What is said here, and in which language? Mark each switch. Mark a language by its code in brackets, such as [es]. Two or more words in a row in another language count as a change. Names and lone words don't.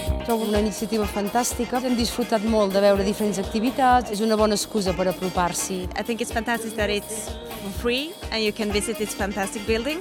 [ca] trobo una iniciativa fantàstica. Hem disfrutat molt de veure diferents activitats, és una bona excusa per apropar-s'hi. [en] I think it's fantastic that it's free and you can visit this fantastic building.